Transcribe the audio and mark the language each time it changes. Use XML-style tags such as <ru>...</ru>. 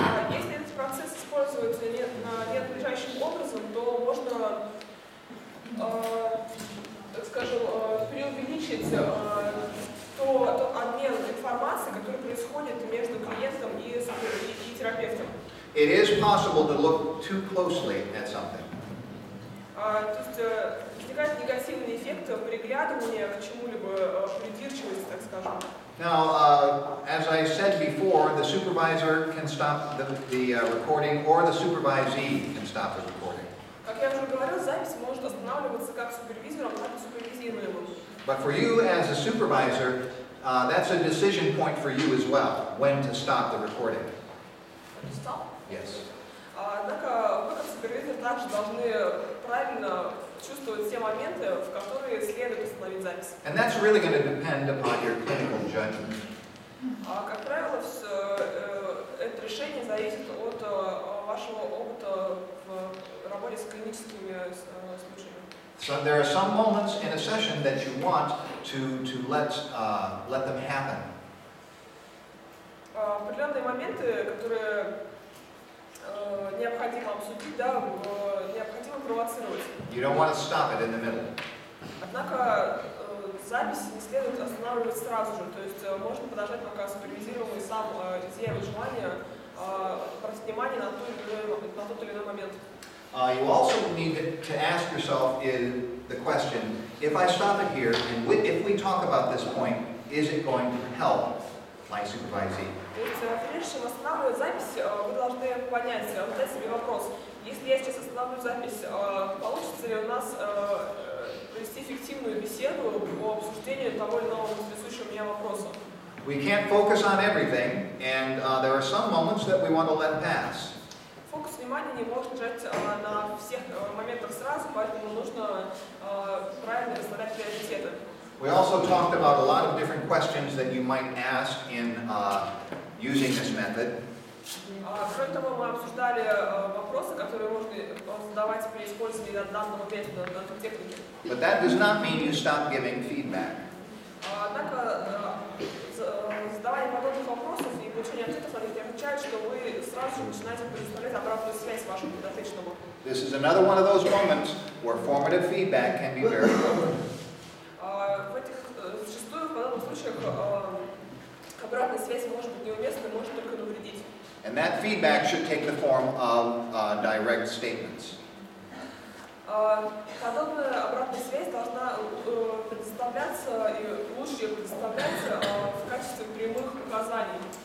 <ru>Если этот процесс используется ненадлежащим образом, то можно, так скажем, преувеличить тот обмен информацией, который происходит между клиентом и терапевтом.</ru> <en>It is possible to look too closely at something.</en> <ru>То есть возникает негативный эффект приглядывания к чему-либо, придирчивости, так скажем.</ru> <en>Now, as I said before, the supervisor can stop the recording, or the supervisee can stop the recording.</en> <ru>Как я уже говорил, запись может останавливаться как супервизором, так и супервизируемым.</ru> <en>But for you as a supervisor, that's a decision point for you as well, when to stop the recording. Stop? Yes.</en> <ru>Однако вы, как супервизор, также должны правильно чувствовать те моменты, в которые следует остановить запись.</ru> <en>And that's really going to depend upon your clinical judgment.</en> <ru>Как правило, это решение зависит от вашего опыта в работе с клиническими случаями.</ru> <en>So there are some moments in a session that you want to let them happen.</en> <ru>Определенные моменты, которые необходимо обсудить, да, необходимо провоцировать.</ru> <en>You don't want to stop it in the middle.</en> <ru>Однако запись не следует останавливать сразу же, то есть можно подождать, пока супервизируемый сам изъявит желание обратить внимание на тот или иной момент.</ru> <en>You also need to ask yourself the question, if I stop it here, and if we talk about this point, is it going to help my supervisee?</en> <ru>То есть, прежде чем останавливать запись, вы должны понять, задать себе вопрос, если я сейчас остановлю запись, получится ли у нас провести эффективную беседу по обсуждению того или иного интересующего меня вопроса?</ru> <en>We can't focus on everything, and there are some moments that we want to let pass.</en> <ru>Фокус внимания не может лежать на всех моментах сразу, поэтому нужно правильно расставлять приоритеты.</ru> <en>We also talked about a lot of different questions that you might ask in using this method.</en> <ru>Кроме того, мы обсуждали вопросы, которые можно задавать при использовании данного метода, данной техники.</ru> <en>But that does not mean you stop giving feedback.</en> <ru>Однако, задавание подобных вопросов и получение ответов на них не означает, что вы сразу же начинаете предоставлять обратную связь вашему подопечному.</ru> <en>This is another one of those moments where formative feedback can be very good.</en> <ru>Зачастую в подобных случаях обратная связь может быть неуместной, может только навредить.</ru> <en>And that feedback should take the form of direct statements.</en> <ru>Подобная обратная связь должна предоставляться и лучше предоставляться в качестве прямых указаний.</ru>